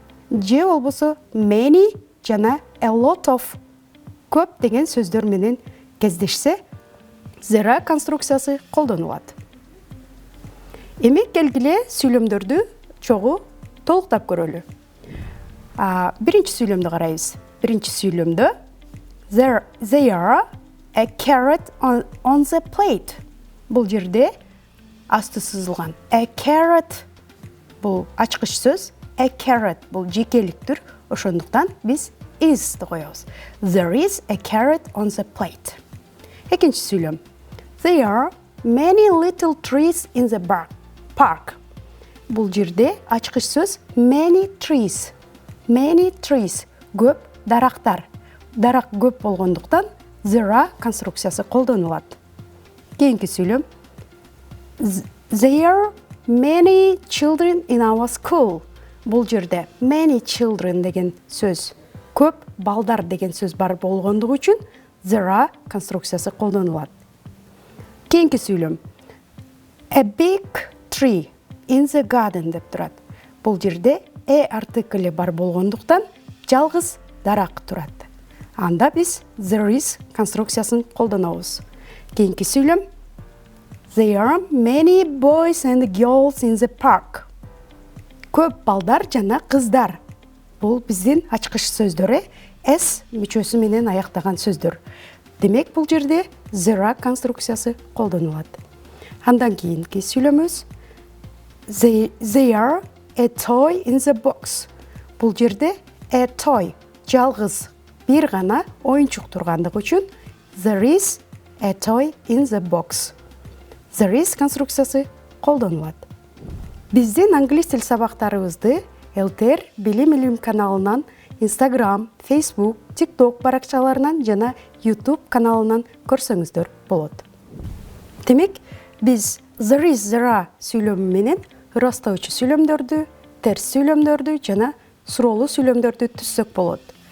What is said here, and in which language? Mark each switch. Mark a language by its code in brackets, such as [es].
[ky] же болбосо many жана a lot of көп деген сөздөр менен кездешсе, there are конструкциясы колдонулат. Эми келгиле сүйлөмдөрдү чогуу толуктап көрөлү. Биринчи сүйлөмдү карайбыз. Биринчи сүйлөмдө [en] they are a carrot on the plate. [ky] Бул жерде асты сызылган. A carrot бул ачкыч сөз. A carrot бул жекеликтир. Ошондуктан биз is ды коебуз. [en] There is a carrot on the plate. [ky] Экинчи сүйлөм. [en] There are many little trees in the park. [ky] Бул жерде ачкыч сөз [en] many trees. Many trees. [ky] Көп дарактар. Дарак көп болгондуктан there are конструкциясы колдонулат. Кийинки сүйлөм. [en] There are many children in our school. [ky] Бул жерде many children деген сөз, көп балдар деген сөз бар болгондугу үчүн there are конструкциясы колдонулат. Кийинки сүйлөм. [en] A big tree in the garden [ky] деп турат. Бул жерде артиклі бар болгондуктан жалгыз дарак турат. Анда биз there is конструкциясын колдонобуз. Кийинки сүйлөм. [en] There are many boys and girls in the park. [ky] Көп балдар жана кыздар. Бул биздин ачкыч сөздөрү s мүчөсү менен аяктаган сөздөр. Демек бул жерде there are конструкциясы колдонулат. Андан кийинки сүйлөмүбүз. [en] They are a toy in the box. [ky] Бул жерде a toy жалгыз бир гана оюнчук тургандыгы үчүн [en] there is a toy in the box. [ky] There is конструкциясы колдонулат. Биздин англис тил сабактарыбызды ЭлТР Билим Илим каналынан, Instagram, Facebook, TikTok баракчаларынан жана YouTube каналынан көрсөңүздөр болот. Демек, биз there is, there are сүйлөмү менен ырастоочу сүйлөмдөрдү, терс сүйлөмдөрдү жана суроолуу сүйлөмдөрдү түзсөк болот.